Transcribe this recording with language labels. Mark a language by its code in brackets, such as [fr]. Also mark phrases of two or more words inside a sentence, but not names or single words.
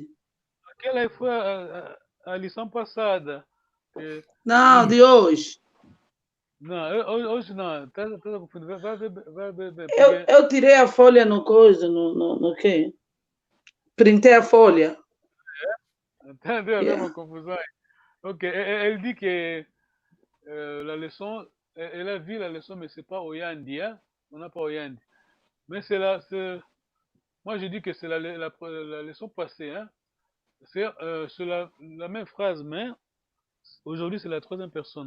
[pt] Aquela foi a lição passada. Não, de hoje. Não, hoje não. Está confundindo. Vai ver. Eu tirei a folha no coisa, no quê? Printei a folha. Entendeu? Yeah. Uma confusão. [fr] Ok, elle dit que la leçon, elle a vu la leçon, mais c'est pas Oyandi, hein? On n'a pas Oyandi. Mais moi je dis que c'est la leçon passée, hein? C'est la même phrase, mais aujourd'hui c'est la troisième personne.